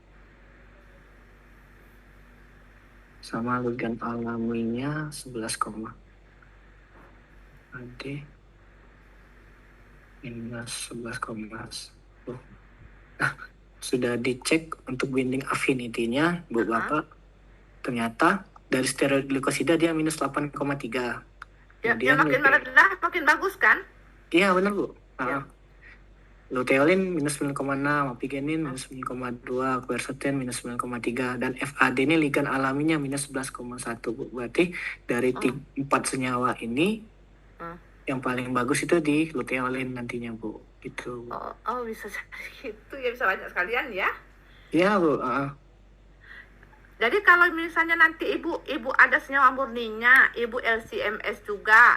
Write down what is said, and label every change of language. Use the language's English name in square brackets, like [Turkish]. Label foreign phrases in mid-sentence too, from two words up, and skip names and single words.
[Indonesian] Sama ligand alaminya 11, AD minus 11,10. Nah, sudah dicek untuk [English] binding affinity- [Indonesian] nya Bu Bapak. Ternyata dari steroid glikosida dia minus 8,3. Ya, Kemudian makin rendah makin bagus kan? Iya benar Bu. Ya. Luteolin minus 9,6, apigenin minus 9,2, quercetin minus 9,3, dan FAD ini ligand alaminya minus 11,1 Bu. Berarti dari 4 senyawa ini yang paling bagus itu di luteolin nantinya Bu, gitu. Bisa gitu ya, bisa banyak sekalian ya. Iya Bu, Jadi kalau misalnya nanti ibu ada senyawa murninya, ibu LCMS juga.